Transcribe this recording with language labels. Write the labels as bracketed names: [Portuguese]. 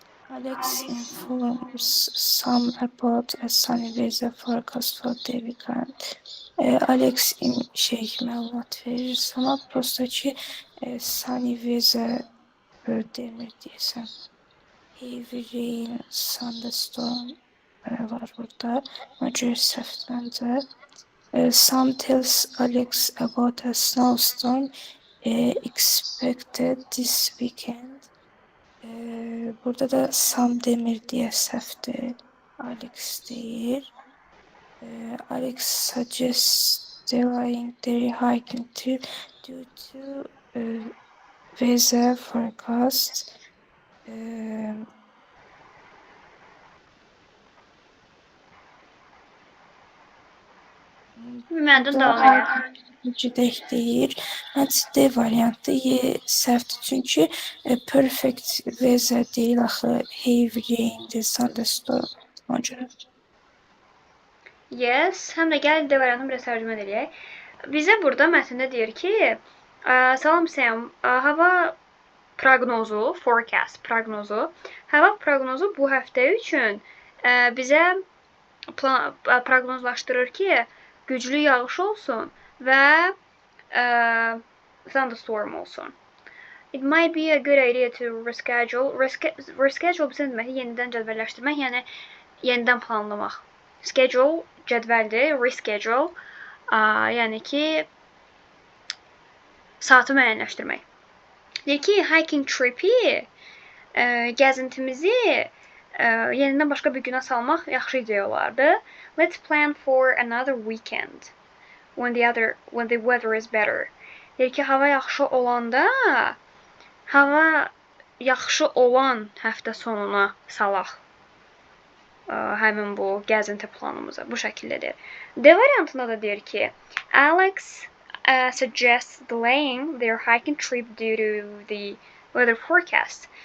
[English] Alex informs Sam about a sunny weather forecast for the weekend. [Azerbaijani] Alex məlumat verir Sam'a, prosta ki, sunny weather demir deyəsən. Heavy rain, thunderstorm var burada. Ona görə səhvdir məncə. [English] Sam tells Alex about a snowstorm expected this weekend. [Azerbaijani] Burada da Sam demir deyə səhvdir. Alex deyir. [English] Alex suggests delaying their hiking trip due to weather forecast. [Azerbaijani] Məndən davam edir. Cüdək deyir. Məncə D variantı səhvdir. Çünki perfect weather deyil axı. Heavy rain'dir, thunderstorm. Ona görə. Yes, həm də gəl D variantını biraz tərcümə edək. Bizə burada mətndə deyir ki, salam Sam, hava proqnozu, forecast proqnozu. Hava proqnozu bu həftə üçün bizə proqnozlaşdırır ki, güclü yağış olsun və thunderstorm olsun. [English] It might be a good idea to reschedule. [Azerbaijani] Reschedule bizə deməkdir, yenidən cədvəlləşdirmək, yəni yenidən planlamaq. Schedule cədvəldir, reschedule, yəni ki, saatı müəyyənləşdirmək. Deyir ki, hiking trip-i, gəzintimizi yenidən başqa bir günə salmaq yaxşı ideya olardı. [English] Let's plan for another weekend when the weather is better. [Azerbaijani] Deyir ki, hava yaxşı olanda, hava yaxşı olan həftə sonuna salaq həmin bu gəzinti planımıza. Bu şəkildədir. D variantında da deyir ki, [English] Alex suggests delaying their hiking trip due to the weather forecast.